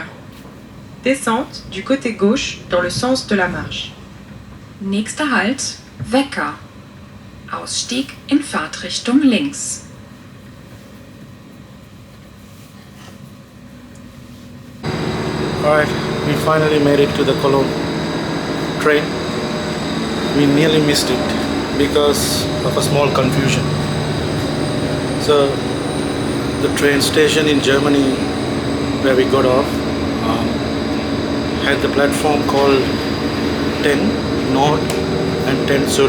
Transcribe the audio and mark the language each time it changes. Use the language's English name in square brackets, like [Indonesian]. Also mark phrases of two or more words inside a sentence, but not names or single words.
[French] Descente du côté gauche dans le sens de la marche. [German] Nächster Halt, Wecker. Ausstieg in Fahrtrichtung links. [English] Alright, we finally made it to the Cologne train. We nearly missed it because of a small confusion. So the train station in Germany where we got off had the platform called 10 North and 10 Sud.